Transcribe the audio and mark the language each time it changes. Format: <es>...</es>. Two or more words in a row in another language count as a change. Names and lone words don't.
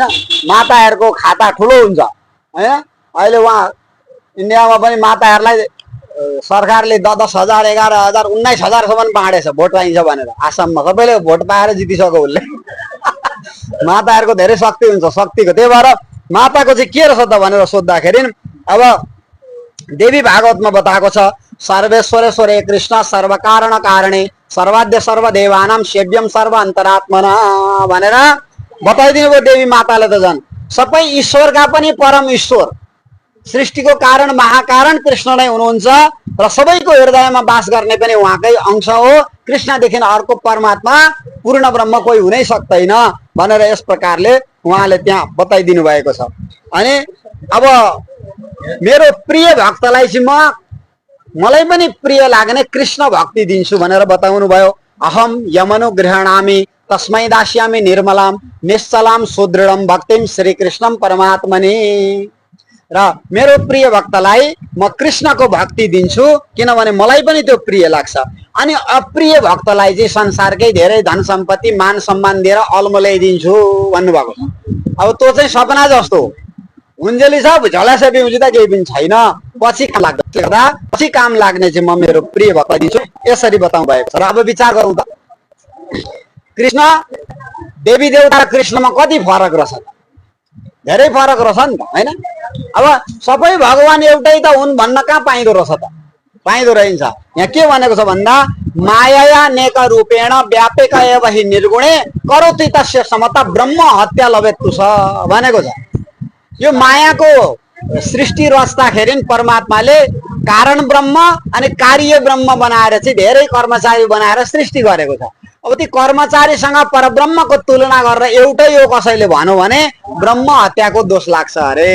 <ne>माताहरूको खाता ठुलो हुन्छ, होइन? अहिले उहाँ इन्डियामा पनि माताहरूलाई सरकारले 10,000 11,000 19,000सम्म बाँडेछ भोट पाइन्छ भनेर। आसाममा सबैले भोट पाएर जितिसक्यो उसले। माताहरूको धेरै शक्ति हुन्छ, शक्तिको। त्यही भएर माताको चाहिँ के रहेछ त भनेर सोद्धाखेरि अब देवी भागवतमा बताएको छ,</ne> <sa>सर्वेश्वरेश्वरे कृष्ण सर्वकारण कारणे सर्वाद्य सर्वदेवानां सेव्यम सर्व अन्तरात्मना</sa> <ne>भनेर बताइदिनु भयो देवी माताले त। झन् सबै ईश्वरका पनि परम ईश्वर, सृष्टिको कारण महाकारण कृष्ण नै हुनुहुन्छ र सबैको हृदयमा वास गर्ने पनि उहाँकै अंश हो। कृष्णदेखि अर्को परमात्मा पूर्ण ब्रह्म कोही हुनै सक्दैन भनेर यस प्रकारले उहाँले त्यहाँ बताइदिनु भएको छ। अनि अब मेरो प्रिय भक्तलाई चाहिँ मलाई पनि प्रिय लाग्ने कृष्ण भक्ति दिन्छु भनेर बताउनु भयो।</ne> <sa>अहम यमनुगृह्णामि तस्मै दास्यामि निर्मलाम निश्चलाम सुदृढम भक्तिम श्री कृष्णम परमात्मने।</sa> <ne>र मेरो प्रिय भक्तलाई म कृष्णको भक्ति दिन्छु किनभने मलाई पनि त्यो प्रिय लाग्छ। अनि अप्रिय भक्तलाई चाहिँ संसारकै धेरै धन सम्पत्ति मान सम्मान दिएर अल्मल्याइदिन्छु भन्नुभएको छ। अब त्यो चाहिँ सपना जस्तो हुन्जेली छ, झलासेपी हुन्छ त केही पनि छैन, पछि काम लाग्छ। पछि काम लाग्ने चाहिँ म मेरो प्रिय भक्त दिन्छु यसरी बताउनु भएको छ। र अब विचार गरौँ त कृष्ण देवी देवता कृष्णमा कति फरक रहेछ? धेरै फरक रहेछ नि त, होइन? अब सबै भगवान एउटै त हुन् भन्न कहाँ पाइँदो रहेछ त? पाइँदो रहन्छ। यहाँ के भनेको छ भन्दा</ne> <sa>माया नेक रूपेण व्यापेक एव हि निर्गुणे करोति तस्य समता ब्रह्म हत्या लभेत्तु</sa> <ne>छ भनेको छ। यो मायाको सृष्टि रच्दाखेरि परमात्माले कारण ब्रह्म अनि कार्य ब्रह्म बनाएर चाहिँ धेरै कर्मचारी बनाएर सृष्टि गरेको छ। अब ती कर्मचारीसँग परब्रह्मको तुलना गरेर एउटै हो कसैले भन्यो भने ब्रह्म हत्याको दोष लाग्छ अरे।</ne>